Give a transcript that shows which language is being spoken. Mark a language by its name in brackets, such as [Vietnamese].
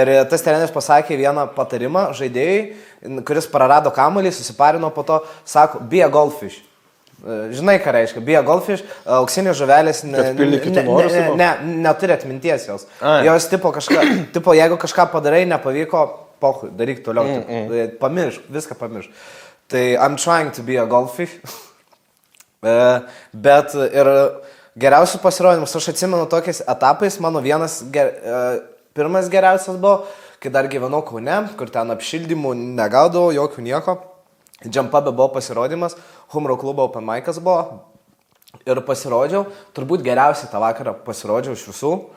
[Lithuanian] Ir tas treneris pasakė vieną patarimą žaidėjai, kuris prarado kamuolį, susiparino po to, sako, [English] be a goldfish. [Lithuanian] Žinai, ką reiškia, [English] be a goldfish, [Lithuanian] auksinės žuvelės neturi atminties jos. Jos tipo, jeigu kažką padarai, nepavyko, pohui, daryk toliau, pamiršk, viską pamiršk. [English] Tai I'm trying to be a goldfish. [Lithuanian] Bet ir geriausių pasirodymus, aš atsimenu tokiais etapais, mano pirmas geriausias buvo, kai dar gyvenau Kaune, kur ten apšildymų negaudavau, jokių nieko. Džampabe buvo pasirodymas, Humro klubo Open Mic'as buvo ir pasirodžiau, turbūt geriausiai tą vakarą pasirodžiau iš visų.